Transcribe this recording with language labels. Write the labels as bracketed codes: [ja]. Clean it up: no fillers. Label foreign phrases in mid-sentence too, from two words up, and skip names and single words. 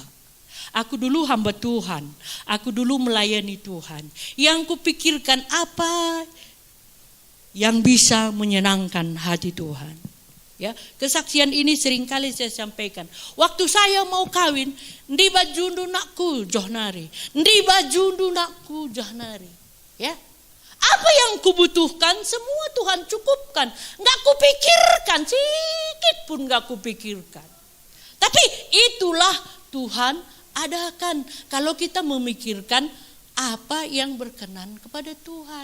[id] Aku dulu hamba Tuhan, aku dulu melayani Tuhan. Yang kupikirkan apa yang bisa menyenangkan hati Tuhan. Ya, kesaksian ini seringkali saya sampaikan. Waktu saya mau kawin, ndi bajundu nakku johnari, ya. Apa yang kubutuhkan semua Tuhan cukupkan. Enggak kupikirkan, sedikit pun enggak kupikirkan. Tapi itulah Tuhan adakan kalau kita memikirkan apa yang berkenan kepada Tuhan.